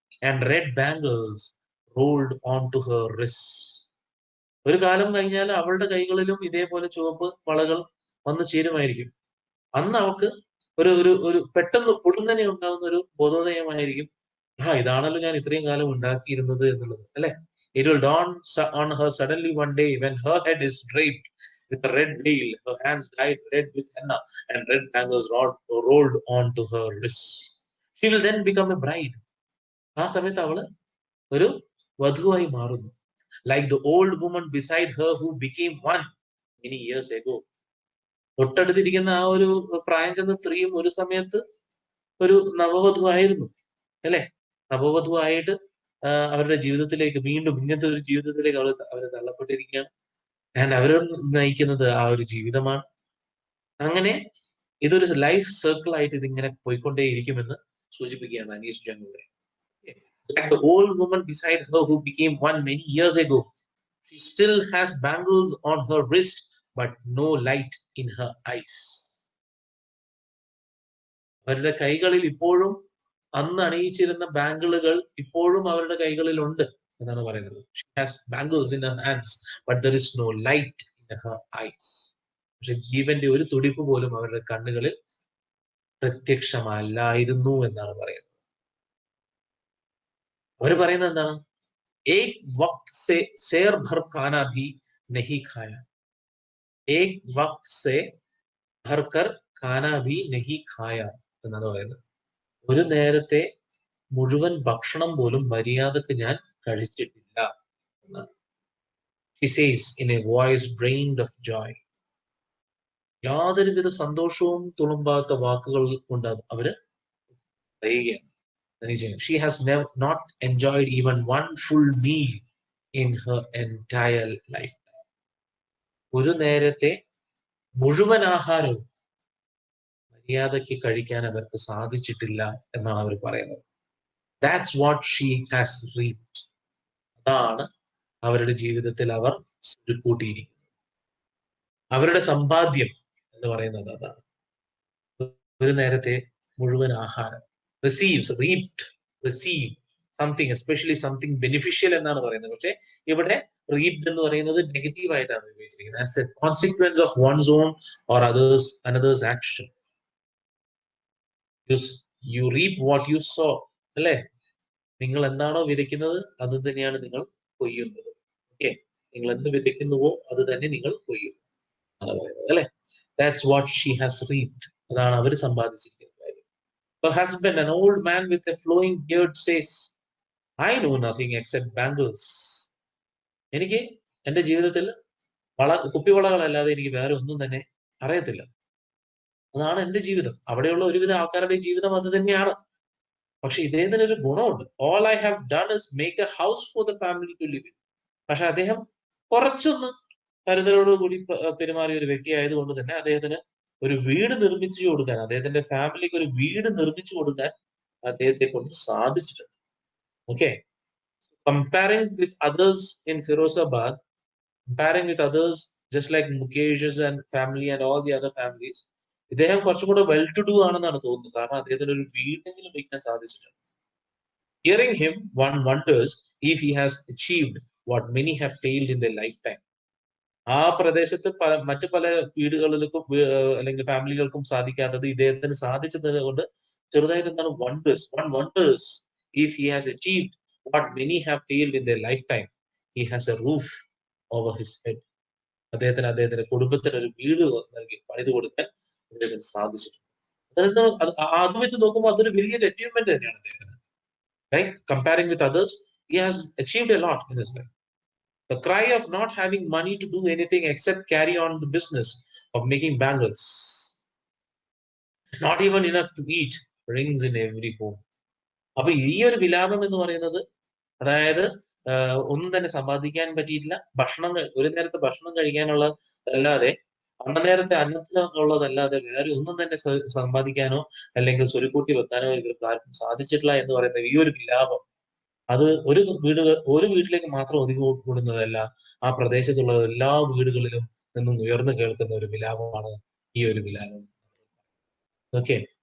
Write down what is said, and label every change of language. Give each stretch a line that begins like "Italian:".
English: And red bangles rolled on to her wrist.
Malayalam: ഒരു കാലം കഴിഞ്ഞാൽ അവളുടെ കൈകളിലും ഇതേപോലെ ചുവപ്പ് വളകൾ വന്നു ചേരുമായിരിക്കും. അന്ന് അവൾക്ക് ഒരു ഒരു ഒരു പെട്ടെന്ന് പൊടുന്നനെ ഉണ്ടാകുന്ന ഒരു ബോധോദയമായിരിക്കും, ഇതാണല്ലോ ഞാൻ ഇത്രയും കാലം ഉണ്ടാക്കിയിരുന്നത് എന്നുള്ളത്, അല്ലെ?
English: It will dawn on her suddenly one day when her head is draped with a red veil, her hands dyed red with henna, and red bangles rolled onto her wrists. She will then become a bride.
Malayalam: ആ സമയത്ത് അവള് ഒരു വധുവായി മാറുന്നു.
English: Like the old woman beside her who became one many years ago.
Malayalam: തൊട്ടടുത്തിരിക്കുന്ന ആ ഒരു പ്രായം ചെന്ന സ്ത്രീയും ഒരു സമയത്ത് ഒരു നവവധുവായിരുന്നു, അല്ലെ? നവവധുവായിട്ട് അവരുടെ ജീവിതത്തിലേക്ക് വീണ്ടും ഇങ്ങനത്തെ ഒരു ജീവിതത്തിലേക്ക് അവര് തള്ളപ്പെട്ടിരിക്കുകയാണ്. ആൻഡ് അവർ നയിക്കുന്നത് ആ ഒരു ജീവിതമാണ്. അങ്ങനെ ഇതൊരു ലൈഫ് സർക്കിൾ ആയിട്ട് ഇതിങ്ങനെ പോയിക്കൊണ്ടേയിരിക്കുമെന്ന് സൂചിപ്പിക്കുകയാണ് Aneesh ജംഗിലൂടെ.
English: Like the old woman beside her who became one many years ago, she still has bangles on her wrist, but no light in her eyes.
Malayalam: അവരുടെ കൈകളിൽ ഇപ്പോഴും അന്ന് അണിയിച്ചിരുന്ന ബാംഗിളുകൾ ഇപ്പോഴും അവരുടെ കൈകളിൽ ഉണ്ട് എന്നാണ് പറയുന്നത്.
English: She has bangles in her hands, but there is no light in her eyes.
Malayalam: പക്ഷെ ജീവന്റെ ഒരു തുടിപ്പ് പോലും അവരുടെ കണ്ണുകളിൽ പ്രത്യക്ഷമല്ലായിരുന്നു എന്നാണ് പറയുന്നത്. അവർ പറയുന്നത് എന്താണ്?
Hindi: एक वक्त से शेर भर खाना भी नहीं खाया. एक वक्त से भर कर खाना भी नहीं खाया
Malayalam: എന്നാണ് പറയുന്നത്. ഒരു നേരത്തെ മുഴുവൻ ഭക്ഷണം പോലും മര്യാദക്ക് ഞാൻ കഴിച്ചിട്ടില്ല എന്നാണ്.
English: She says in a voice drained of joy.
Malayalam: യാതൊരുവിധ സന്തോഷവും തുളുമ്പാത്ത വാക്കുകൾ കൊണ്ട് അവര് പറയുകയാണ്.
English: She has not enjoyed even one full meal in her entire life.
Malayalam: ഒരു നേരത്തെ മുഴുവൻ ആഹാരവും മര്യാദയ്ക്ക് കഴിക്കാൻ അവർക്ക് സാധിച്ചിട്ടില്ല എന്നാണ് അവർ പറയുന്നത്.
English: That's what she has reaped.
Malayalam: അതാണ് അവരുടെ ജീവിതത്തിൽ അവർ കൂട്ടിയിരിക്കുന്നത്. അവരുടെ സമ്പാദ്യം എന്ന് പറയുന്നത് അതാണ്. ഒരു നേരത്തെ മുഴുവൻ ആഹാരം.
English: receives, reaped, receive something, especially something beneficial
Malayalam: എന്നാണ് പറയുന്നത്. പക്ഷെ ഇവിടെ reaped എന്ന് പറയുന്നത് നെഗറ്റീവ് ആയിട്ടാണ് ഉപയോഗിച്ചിരിക്കുന്നത്.
English: As a consequence of one's own or another's action. You reap what you sow.
Malayalam: അല്ലെ? നിങ്ങൾ എന്താണോ വിതയ്ക്കുന്നത് അത് തന്നെയാണ് നിങ്ങൾ കൊയ്യുന്നത്. ഓക്കെ, നിങ്ങൾ എന്ത് വിതയ്ക്കുന്നുവോ അത് തന്നെ നിങ്ങൾ കൊയ്യും ആണ് പറയുന്നത്, അല്ലെ?
English: That's what she has reaped.
Malayalam: അതാണ് അവർ സമ്പാദിച്ചിരിക്കുന്നത്.
English: Her husband, an old man with a flowing beard, says, I know nothing except bangles.
Malayalam: എനിക്ക് എന്റെ ജീവിതത്തിൽ കുപ്പിവളകളല്ലാതെ എനിക്ക് വേറെ ഒന്നും തന്നെ അറിയത്തില്ല. അതാണ് എന്റെ ജീവിതം. അവിടെയുള്ള ഒരുവിധ ആൾക്കാരുടെ ജീവിതം അത് തന്നെയാണ്. പക്ഷെ ഇദ്ദേഹത്തിന് ഒരു ഗുണമുണ്ട്.
English: All I have done is make a house for the family to live in.
Malayalam: പക്ഷെ അദ്ദേഹം കുറച്ചൊന്ന് കരുതലോടുകൂടി പെരുമാറിയ ഒരു വ്യക്തി ആയതുകൊണ്ട് തന്നെ അദ്ദേഹത്തിന് ഒരു വീട് നിർമ്മിച്ചു കൊടുക്കാൻ, അദ്ദേഹത്തിന്റെ ഫാമിലിക്ക് ഒരു വീട് നിർമ്മിച്ചു കൊടുക്കാൻ അദ്ദേഹത്തെ കൊണ്ട് സാധിച്ചിട്ടുണ്ട്.
English: okay, comparing with others in Firozabad, comparing with others just like Mukesh's and family and all the other families,
Malayalam: ഇദ്ദേഹം കുറച്ചും കൂടെ വെൽ ടു ഡു ആണെന്നാണ് തോന്നുന്നത്. കാരണം അദ്ദേഹത്തിന് ഒരു വീടെങ്കിലും വയ്ക്കാൻ സാധിച്ചിട്ടുണ്ട്.
English: Hearing him, one wonders if he has achieved what many have failed in their lifetime.
Malayalam: ആ പ്രദേശത്ത് മറ്റു പല വീടുകളിലേക്കും അല്ലെങ്കിൽ ഫാമിലികൾക്കും സാധിക്കാത്തത് ഇദ്ദേഹത്തിന് സാധിച്ചത് കൊണ്ട് ചെറുതായിട്ട് എന്താണ്
English: one wonders if he has achieved what many have failed in their lifetime. He has a roof over his head.
Malayalam: അദ്ദേഹത്തിന്റെ കുടുംബത്തിന് ഒരു വീട് നൽകി പണിത് കൊടുക്കാൻ അദ്ദേഹത്തിന് സാധിച്ചിട്ടുണ്ട്. അത് വെച്ച് നോക്കുമ്പോൾ അതൊരു വലിയൊരു അച്ചീവ്മെന്റ് തന്നെയാണ് അദ്ദേഹത്തിന്.
English: Right? Comparing with others, he has achieved a lot in his life. The cry of not having money to do anything except carry on the business of making bangles, not even enough to eat, rings in every home.
Malayalam: അപ്പൊ ഈ ഒരു വിലാപം എന്ന് പറയുന്നത്, അതായത് ഒന്നും തന്നെ സമ്പാദിക്കാൻ പറ്റിയിട്ടില്ല, ഒരു നേരത്തെ ഭക്ഷണം കഴിക്കാനുള്ള അല്ലാതെ, നേരത്തെ അന്നത്തിനുള്ളതല്ലാതെ വേറെ ഒന്നും തന്നെ സമ്പാദിക്കാനോ അല്ലെങ്കിൽ സ്വരുക്കൂട്ടി വെക്കാനോ ഇവർക്ക് ആർക്കും സാധിച്ചിട്ടില്ല എന്ന് പറയുന്ന ഈ ഒരു വിലാപം, അത് ഒരു വീട്ടിലേക്ക് മാത്രം ഒതുങ്ങിക്കൂടുന്നതല്ല, ആ പ്രദേശത്തുള്ള എല്ലാ വീടുകളിലും നിന്നും ഉയർന്നു കേൾക്കുന്ന ഒരു വിലാപമാണ് ഈ ഒരു വിലാപം. ഓക്കെ.